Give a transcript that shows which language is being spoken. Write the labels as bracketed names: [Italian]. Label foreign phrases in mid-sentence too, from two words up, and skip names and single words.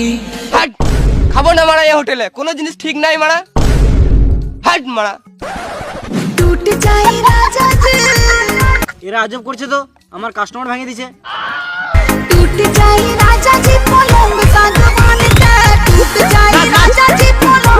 [Bangla] হাট, খাবো না মারা এই হোটেলে, কোনো জিনিস ঠিক নাই মারা। হাট মারা। [Hindi] टूट जाए राजा जी, [Bangla] এরা আজব করছে তো, আমার কাস্টমার ভেঙে দিছে। [Hindi] टूट जाए राजा जी पलंग सागवान का, टूट जाए राजा जी पलंग।